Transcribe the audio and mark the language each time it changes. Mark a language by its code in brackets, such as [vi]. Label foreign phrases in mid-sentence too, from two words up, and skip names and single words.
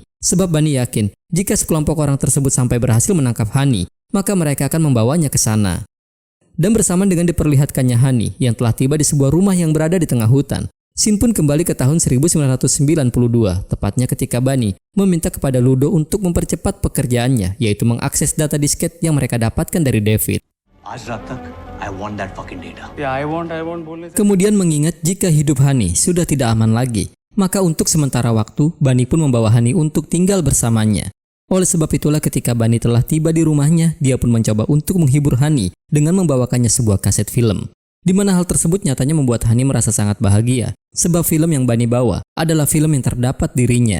[id] Sebab Bani yakin jika sekelompok orang tersebut sampai berhasil menangkap Hani, maka mereka akan membawanya ke sana. Dan bersamaan dengan diperlihatkannya Hani yang telah tiba di sebuah rumah yang berada di tengah hutan, Scene pun kembali ke tahun 1992, tepatnya ketika Bani meminta kepada Ludo untuk mempercepat pekerjaannya, yaitu mengakses data disket yang mereka dapatkan dari David. [hi] आज रात तक [en] I want that fucking data. Yeah, I want [hi] बोलने से [id] Kemudian mengingat jika hidup Hani sudah tidak aman lagi, maka untuk sementara waktu Bani pun membawa Hani untuk tinggal bersamanya. Oleh sebab itulah ketika Bani telah tiba di rumahnya, dia pun mencoba untuk menghibur Hani dengan membawakannya sebuah kaset film. Di mana hal tersebut nyatanya membuat Hani merasa sangat bahagia, sebab film yang Bani bawa adalah film yang terdapat dirinya.